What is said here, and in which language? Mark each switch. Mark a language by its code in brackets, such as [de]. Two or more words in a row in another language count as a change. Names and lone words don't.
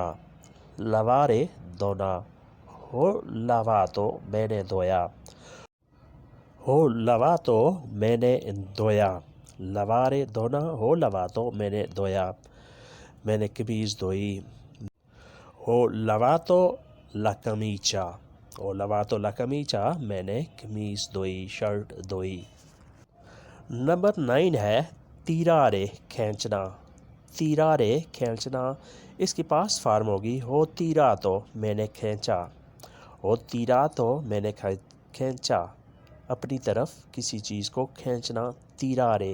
[hi] lavare धोना [it] ho lavato [hi] मैंने धोया। [it] ho lavato [hi] मैंने धोया। lavare धोना [it] ho lavato [hi] मैंने धोया। मैंने कमीज़ धोई। [it] ho lavato la camicia. ho lavato la camicia [hi] मैंने कमीज़ धोई शर्ट धोई। नंबर 9 है तीरारे खींचना। तीरारे खींचना, इसकी [en] past form [hi] होगी [it] ho tirato [hi] मैंने खींचा। [it] ho tirato [hi] मैंने खींचा, अपनी तरफ किसी चीज़ को खींचना तीरारे।